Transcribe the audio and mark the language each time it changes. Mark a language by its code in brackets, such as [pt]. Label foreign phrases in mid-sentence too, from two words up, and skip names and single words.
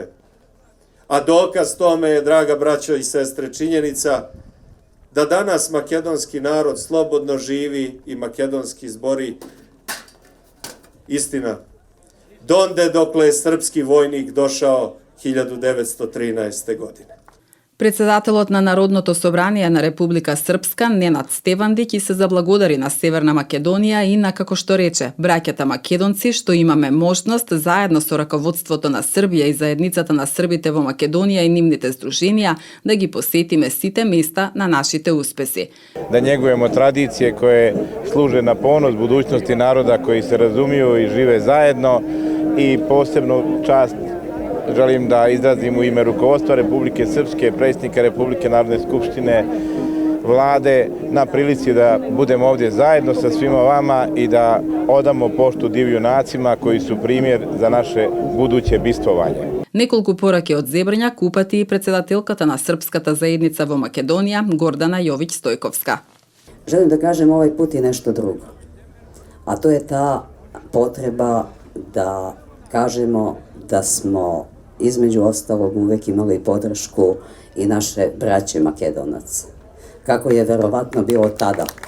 [sr] A dokaz tome je, draga braćo i sestre, činjenica da danas makedonski narod slobodno živi i makedonski zbori. Istina, donde dokle je srpski vojnik došao 1913. godine. [mk] Председателот на Народното собрание на Република Српска, Ненад Стевандиќ, и се заблагодари на Северна Македонија и на, како што рече, браќата македонци, што имаме можност заедно со раководството на Србија и заедницата на србите во Македонија и нивните здруженија да ги посетиме сите места на нашите успеси. [sr] Da njegujemo tradicije koje služe na ponos budućnosti naroda koji se razumiju i žive zajedno, i posebnu čast želim da izrazim u ime rukovodstva Republike Srpske, predsjednika Republike Narodne skupštine, vlade, na prilici da budemo ovdje zajedno sa svima vama i da odamo poštu divjunacima koji su primjer za naše buduće bistvovanje. [mk] Неколку пораки од Зебрњак упати и председателката на Српската заедница во Македонија, Гордана Јовиć-Стојковска. [sr] Želim da kažem ovaj put i nešto drugo, a to je ta potreba da kažemo da smo između ostalog uvek imali podršku i naše braće Makedonaca, kako je verovatno bilo tada.